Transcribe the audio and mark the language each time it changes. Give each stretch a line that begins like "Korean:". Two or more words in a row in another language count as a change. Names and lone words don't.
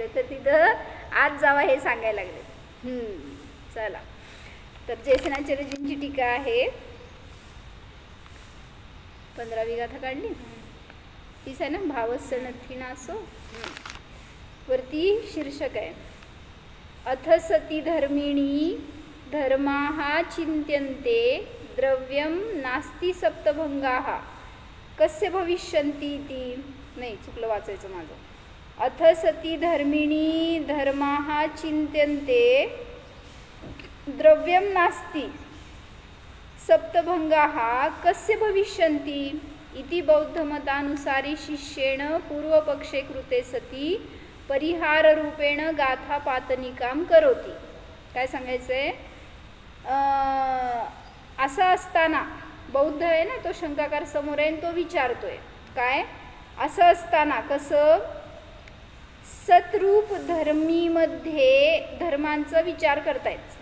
Marathi: तर तिथं आज जावा हे सांगायला लागले. चला, तर जयसेनाचार्यजींची टीका आहे. 15वी गाथा काढली तीच आहे ना,
Prakrit languages: भावस्य नथी नासो.
Marathi: वरती शीर्षक आहे,
Sanskrit: अथ सती धर्मिणी धर्माः चिंत्यन्ते द्रव्यम नास्ति सप्तभंगाः कस्य भविष्यन्ति इति.
Marathi: नाही, चुकलं वाचायचं माझं.
Sanskrit: अथ सती धर्मिणी धर्माः चिंत्यन्ते द्रव्यम नास्ति सप्तभंगाः कस्य भविष्यन्ति इति बौद्धमतानुसारी शिष्येण पूर्वपक्षे कृते सती परिहार रूपेण गाथा पातनिकाम करोति.
Marathi: काय सांगायचंय? असं असताना बौद्ध आहे ना, तो शंकाकार समोर आहे, तो विचारतोय काय? असं असताना कसं? सतरूप धर्मीमध्ये द्रव्यांचा विचार करतायत.